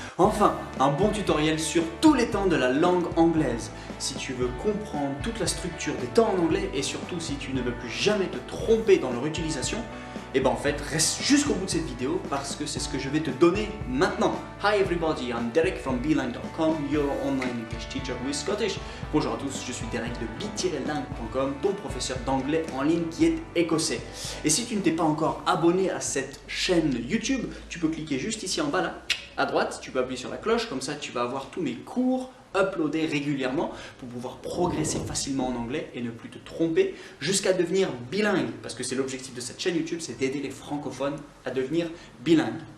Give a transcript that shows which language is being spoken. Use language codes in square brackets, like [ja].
[fr] Enfin, un bon tutoriel sur tous les temps de la langue anglaise. Si tu veux comprendre toute la structure des temps en anglais et surtout si tu ne veux plus jamais te tromper dans leur utilisation, et ben en fait reste jusqu'au bout de cette vidéo parce que c'est ce que je vais te donner maintenant. [en] Hi everybody, I'm Derek from beeline.com, your online English teacher who is Scottish. [fr] Bonjour à tous, je suis Derek de b-langue.com, ton professeur d'anglais en ligne qui est écossais. Et si tu ne t'es pas encore abonné à cette chaîne YouTube, tu peux cliquer juste ici en bas là, à droite, tu peux appuyer sur la cloche, comme ça tu vas avoir tous mes cours uploadés régulièrement pour pouvoir progresser facilement en anglais et ne plus te tromper jusqu'à devenir bilingue, parce que c'est l'objectif de cette chaîne YouTube, c'est d'aider les francophones à devenir bilingues.